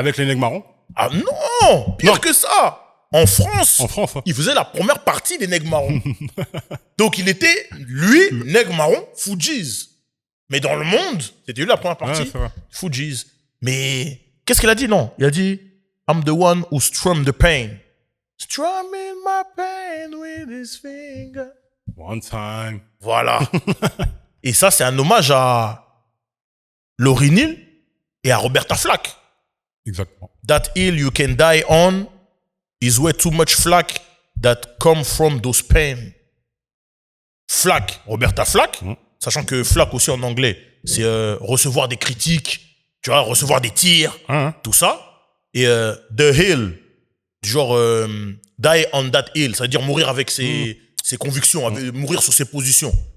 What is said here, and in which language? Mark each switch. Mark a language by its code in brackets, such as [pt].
[fr] Avec les nègres marrons. Ah non, pire que ça. En France, il faisait la première partie des nègres marrons. Donc, il était, lui, nègre marron, Fugees. Mais dans le monde, c'était lui la première partie, Fugees. Mais qu'est-ce qu'il a dit, non? Il a dit... [en] I'm the one who strummed the pain. Strumming my pain with his finger. One time. [fr] Voilà. Et ça, c'est un hommage à Lauryn Hill et à Roberta Flack. Exactement. [en] That hill you can die on is where too much flack that come from those pain. [fr] Flack, Roberta Flack, sachant que Flack aussi en anglais, c'est recevoir des critiques, tu vois, recevoir des tirs, tout ça. Et The Hill, genre [en] die on that hill, [fr] c'est-à-dire mourir avec ses convictions, mourir sur ses positions.